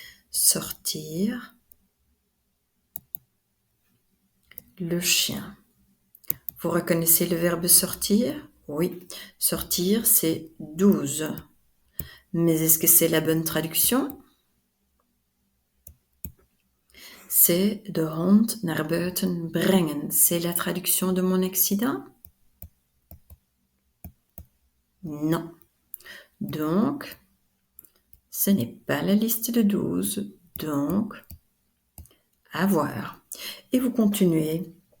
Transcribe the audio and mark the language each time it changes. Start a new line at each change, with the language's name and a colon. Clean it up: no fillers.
French: Sortir le chien. Vous reconnaissez le verbe sortir? Oui, sortir c'est 12. Mais est-ce que c'est la bonne traduction?
Dutch: C'est de hond naar buiten brengen.
French: C'est la traduction de mon accident? Non. Donc, ce n'est pas la liste de 12. Donc, à voir. Et vous continuez.